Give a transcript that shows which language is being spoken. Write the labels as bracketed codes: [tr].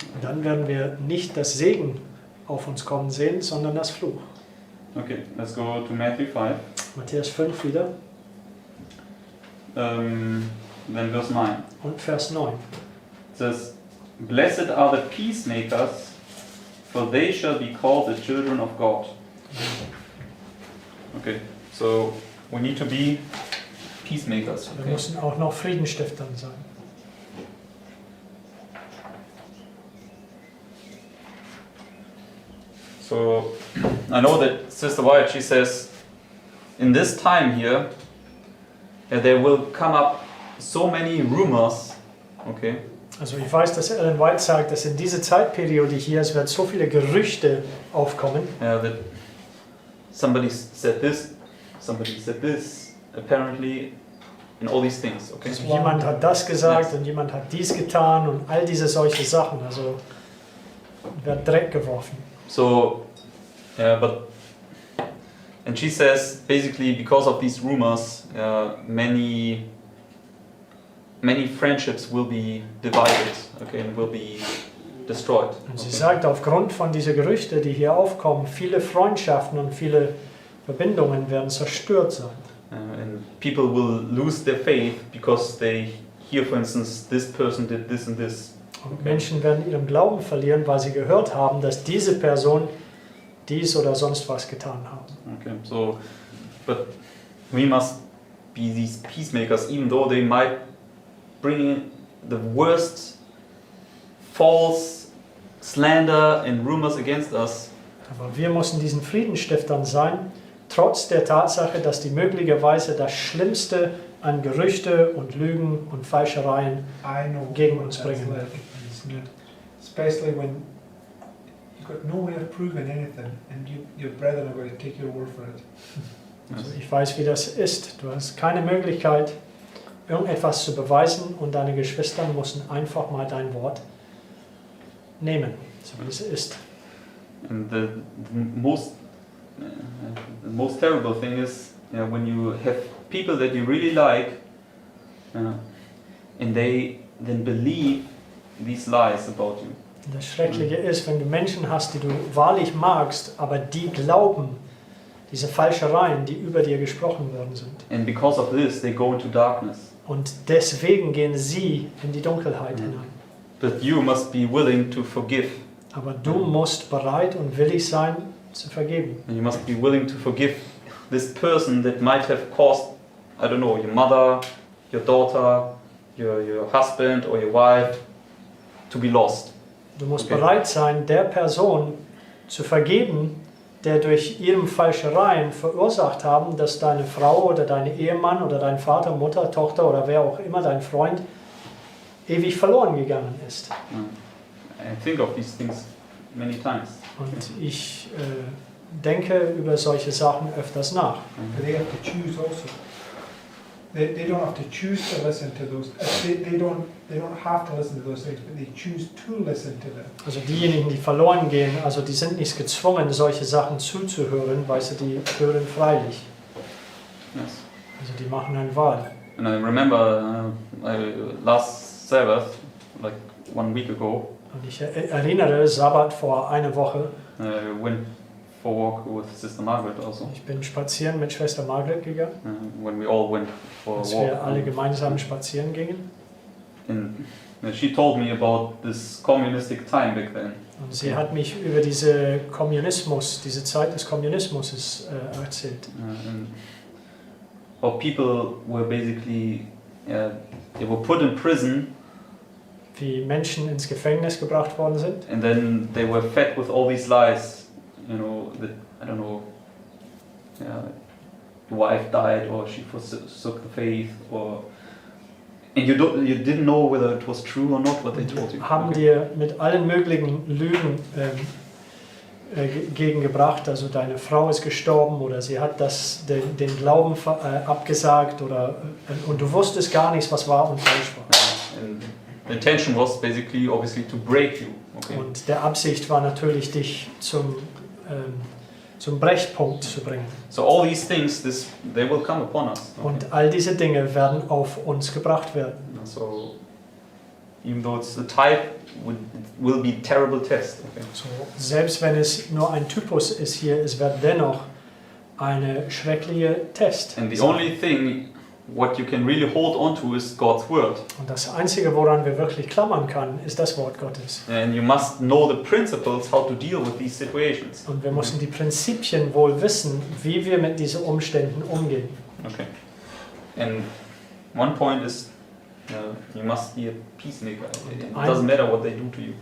[de] Und dann werden wir nicht das Segen auf uns kommen sehen, sondern das Fluch. [en] Okay, let's go to Matthew 5. [de] Matthäus 5 wieder [en] Then verse 9. [de] und Vers 9. [en] It says, "Blessed are the peacemakers, for they shall be called the children of God." Okay, so we need to be peacemakers. [de] Wir [en] Okay? [de] müssen auch noch Friedenstiftern sein. [en] So I know that Sister White, she says, in this time here, there will come up so many rumors, okay? [de] Also ich weiß, dass Ellen White sagt, dass in dieser Zeitperiode hier, es wird so viele Gerüchte aufkommen. [en] That somebody said this, apparently, and all these things, okay? [de] Also jemand hat das gesagt und jemand hat dies getan und all diese solche Sachen. Also wird Dreck geworfen. [en] So, and she says, basically, because of these rumors, many friendships will be divided, okay, and will be destroyed. [de] Und sie sagt, aufgrund von dieser Gerüchte, die hier aufkommen, viele Freundschaften und viele Verbindungen werden zerstört sein. [en] And people will lose their faith because they hear, for instance, this person did this and this. [de] Und Menschen werden ihren Glauben verlieren, weil sie gehört haben, dass diese Person dies oder sonst was getan hat. [en] Okay, so, but we must be these peacemakers, even though they might bring in the worst false slander and rumors against us. [de] Aber wir müssen diesen Friedenstiftern sein, trotz der Tatsache, dass die möglicherweise das Schlimmste an Gerüchte und Lügen und Falschereien gegen uns bringen werden. [en] Especially when you've got no way of proving anything and your brethren are going to take your word for it. [de] Also ich weiß, wie das ist. Du hast keine Möglichkeit, irgendetwas zu beweisen und deine Geschwister müssen einfach mal dein Wort nehmen, so wie es ist. [en] And the most terrible thing is when you have people that you really like, and they then believe these lies about you. [de] Das Schreckliche ist, wenn du Menschen hast, die du wahrlich magst, aber die glauben diese Falschereien, die über dir gesprochen worden sind. [en] And because of this, they go into darkness. [de] Und deswegen gehen sie in die Dunkelheit hinein. [en] But you must be willing to forgive. [de] Aber du musst bereit und willig sein, zu vergeben. [en] And you must be willing to forgive this person that might have caused, I don't know, your mother, your daughter, your husband or your wife to be lost. [de] Du musst [en] Okay. [de] bereit sein, der Person zu vergeben, der durch ihren Falschereien verursacht haben, dass deine Frau oder dein Ehemann oder dein Vater, Mutter, Tochter oder wer auch immer, dein Freund, ewig verloren gegangen ist. [en] I think of these things many times. [de] Und ich denke über solche Sachen öfters nach. [en] But they have to choose also. They don't have to choose to listen to those. They don't have to listen to those things, but they choose to listen to them. [de] Also diejenigen, die verloren gehen, also die sind nicht gezwungen, solche Sachen zuzuhören, weil sie die hören freilich. [en] Yes. [de] Also die machen eine Wahl. [en] And I remember last Sabbath, like 1 week ago, [de] Und ich erinnere, Sabbat vor einer Woche, [en] went for a walk with Sister Margaret also. [de] ich bin spazieren mit Schwester Margaret gegangen, [en] When we all went for a [de] als wir alle [en] walk. [de] gemeinsam spazieren gingen. [en] And she told me about this communistic time back then. [de] Und sie hat mich über diese Zeit des Kommunismus erzählt. [en] And how people were basically, they were put in prison. [de] Wie Menschen ins Gefängnis gebracht worden sind. [en] And then they were fed with all these lies, you know, that, I don't know, the wife died or she forsook the faith, or, and you didn't know whether it was true or not what they told you. [de] Haben [en] Okay. [de] dir mit allen möglichen Lügen gegengebracht, also deine Frau ist gestorben oder sie hat den Glauben abgesagt und du wusstest gar nichts, was wahr und falsch war. [en] And the intention was basically, obviously, to break you. Okay. [de] Und der Absicht war natürlich, dich zum Brechpunkt zu bringen. [en] So all these things, they will come upon us. Okay. [de] Und all diese Dinge werden auf uns gebracht werden. [en] So even though it's a type, it will be a terrible test. Okay. [de] So, selbst wenn es nur ein Typus ist hier, es wird dennoch eine schreckliche Test. [en] And the [de] sein. [en] only thing what you can really hold on to is God's word. [de] Und das Einzige, woran wir wirklich klammern können, ist das Wort Gottes. [en] And you must know the principles how to deal with these situations. [de] Und wir müssen die Prinzipien wohl wissen, wie wir mit diesen Umständen umgehen. [en] Okay. And one point is you must be a peacemaker. It doesn't matter what they do to you.